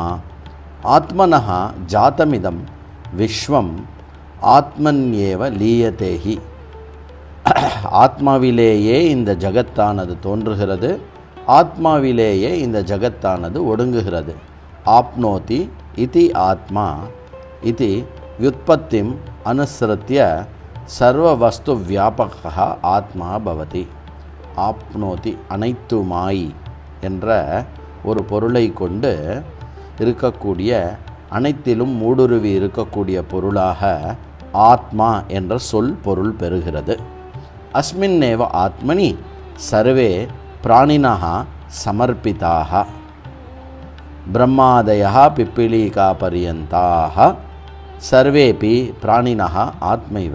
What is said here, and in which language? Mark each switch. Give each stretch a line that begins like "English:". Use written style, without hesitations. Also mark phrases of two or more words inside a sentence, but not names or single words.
Sanskrit: आत्मनः जातमिदं विश्वम् आत्मन्येव लीयते हि.
Tamil: ஆத்மாவிலேயே இந்த ஜகத்தானது தோன்றுகிறது, ஆத்மாவிலேயே இந்த ஜகத்தானது ஒடுங்குகிறது.
Sanskrit: आप्नोति इति आत्मा इति व्युत्पत्तिम् अनुसृत्य सर्ववस्तु व्यापकः आत्मा भवति.
Tamil: ஆப்னோதி அனைத்துமாய் என்ற ஒரு பொருளை கொண்டு இருக்கக்கூடிய, அனைத்திலும் ஊடுருவி இருக்கக்கூடிய பொருளாக ஆத்மா என்ற சொல் பொருள் பெறுகிறது.
Sanskrit: अस्मिन्नेव आत्मनि सर्वे प्राणिनः समर्पिताः ब्रह्मादयः पिपीलिका पर्यन्ताः सर्वेऽपि प्राणिनः आत्मैव.